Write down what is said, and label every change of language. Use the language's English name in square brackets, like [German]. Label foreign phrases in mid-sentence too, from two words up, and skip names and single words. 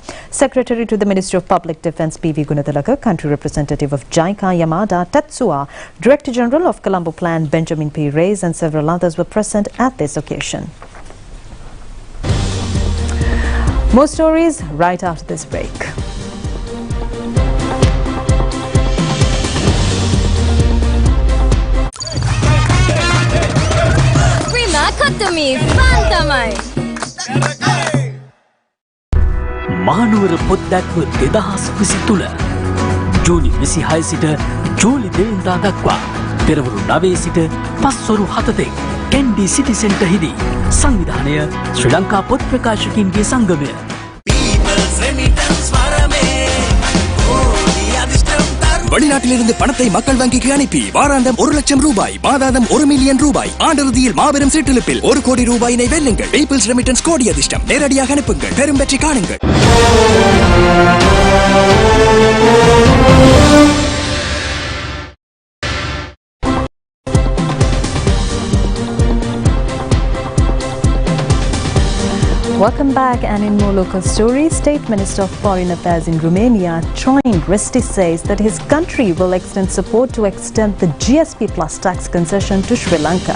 [English] Secretary to the Ministry of Public Defence P.V. Gunathilaka, country representative of JICA Yamada Tetsuya, Director General of Colombo Plan Benjamin P. Reyes and several others were present at this occasion. More stories right after this break. [Sinhala] මානවර පොත් දැක්ව 2023 ජූලි 26 සිට ජූලි 2 වෙනිදා දක්වා පෙරවරු 9 සිට පස්වරු 7 තෙක් කැන්ඩි සිටි සෙන්ටර්ෙහිදී සංවිධානය ශ්‍රී ලංකා පොත් ප්‍රකාශකයින්ගේ සංගමය [Tamil] வெளிநாட்டிலிருந்து பணத்தை மக்கள் வங்கிக்கு அனுப்பி வாராந்தம் 1 லட்சம் ரூபாய், மாதாந்தம் 1 மில்லியன் ரூபாய், ஆண்டிறுதியில் மாபெரும் சீட்டெழுப்பில் 1 கோடி ரூபாயினை வெல்லுங்கள். பீப்பிள்ஸ் ரெமிட்டன்ஸ் கோடி அதிர்ஷ்டம். நேரடியாக அனுப்புங்கள், பெரும் வெற்றி காணுங்கள். [English] Welcome back, and in more local stories, State Minister of Foreign Affairs in Romania, Troin Risti, says that his country will extend support to extend the GSP Plus tax concession to Sri Lanka.